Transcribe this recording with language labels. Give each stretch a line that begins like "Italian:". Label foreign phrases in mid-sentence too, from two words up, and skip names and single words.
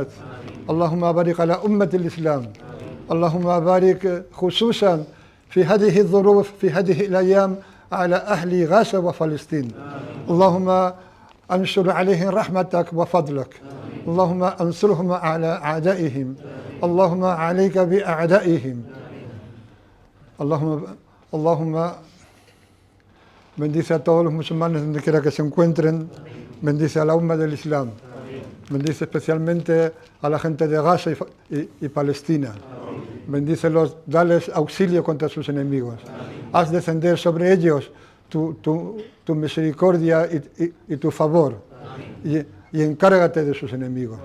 Arabic: اللهم بارك على أمة الإسلام. اللهم بارك خصوصا في هذه الظروف في هذه الأيام على أهل غزة وفلسطين. اللهم انشر عليهم رحمتك وفضلك. اللهم انصرهم على أعدائهم. اللهم عليك بأعدائهم.
Spanish: اللهم bendice a todos los musulmanes donde quiera que se encuentren, bendice a la umma del Islam, bendice especialmente a la gente de Gaza y Palestina, bendícelos, dales auxilio contra sus enemigos, haz descender sobre ellos tu misericordia y tu favor, y encárgate de sus enemigos.